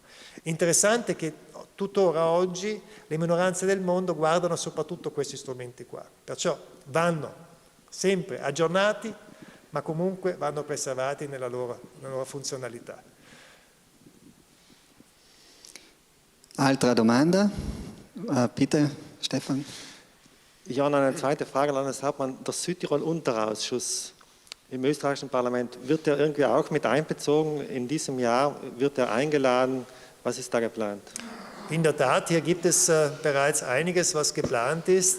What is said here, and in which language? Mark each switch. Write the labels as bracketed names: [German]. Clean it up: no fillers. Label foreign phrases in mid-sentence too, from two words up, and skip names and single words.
[Italian] Interessante che tuttora oggi le minoranze del mondo guardano soprattutto questi strumenti qua, perciò vanno sempre aggiornati, ma comunque vanno preservati nella loro funzionalità. Altra domanda? [German] Bitte, Stefan. Ja, und eine zweite Frage, Landeshauptmann. Der Südtirol-Unterausschuss im österreichischen Parlament, wird der irgendwie auch mit einbezogen? In diesem Jahr wird er eingeladen? Was ist da geplant? In der Tat, hier gibt es bereits einiges, was geplant ist.